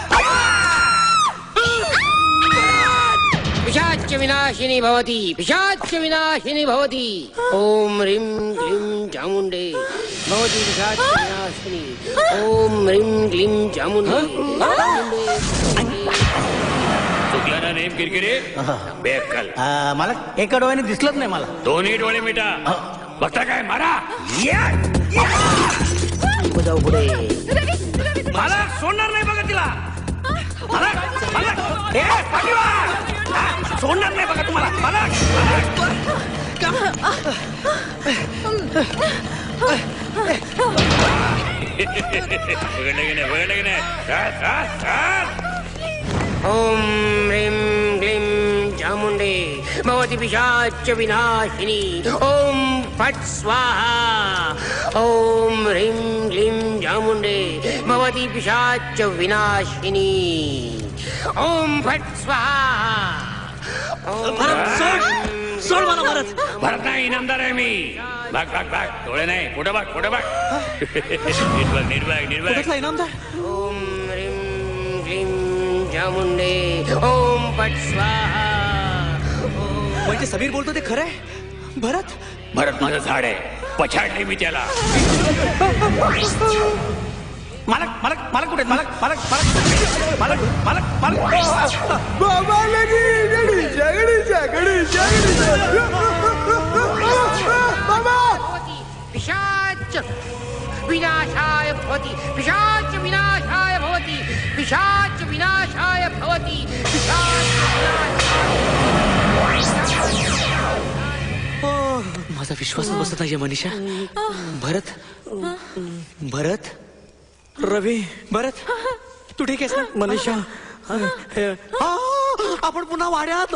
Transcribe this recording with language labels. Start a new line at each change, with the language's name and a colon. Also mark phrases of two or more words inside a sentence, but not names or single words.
Sanskrit: पिशाच विनाशिनी भवती, पिशाच विनाशिनी भवती. ओम ह्रीं क्लीं चामुंडे भवती पिशाच विनाशिनी. ओम ह्रीं क्लीं चामुंडे.
Marathi: चुकला ना नेम किरकिरे. बेअक्कल. मालक एका डोळ्याने दिसलंच नाही मला. दोन्ही डोळे मिटा. बघता काय मारा. जाऊ पुढे. मला सोडणार नाही बघा तिला. सोडणार नाही बघा तुम्हाला.
Sanskrit: ओम ह्रीं क्लीं चामुंडे भवती पिशाच विनाशिनी. ओम फट स्वाहा. ओम ह्रीं क्लीं चामुंडे भवती पिशाच विनाशिनी. ओम फट स्वाहा.
Marathi: सोड मला भरत. भरत नाही, इनामदार आहे मी. भाग भाग भाग. डोळे नाही, पुढे भाग, पुढे भाग. निर्भाग निर्भाग निर्भाग. इनामदार.
Sanskrit: ओम ह्रीं क्लीं चामुंडे. ओम फट स्वाहा.
Marathi: म्हणजे समीर बोलतो ते खरंय? भरत भरत माझं झाड आहे. पछाडले मी त्याला. मालक मालक मालक कुठे? मालक मालक मालक मालक मालक
Sanskrit: पिशाच विनाशाय भवती, पिशाच विनाशाय भवती, पिशाच विनाशाय भवती,
Marathi: माझा विश्वासच बसत नाहीये मनीषा. भरत भरत रवी. भरत तू ठीक आहेस ना? मनीषा आपण पुन्हा वाड्यात.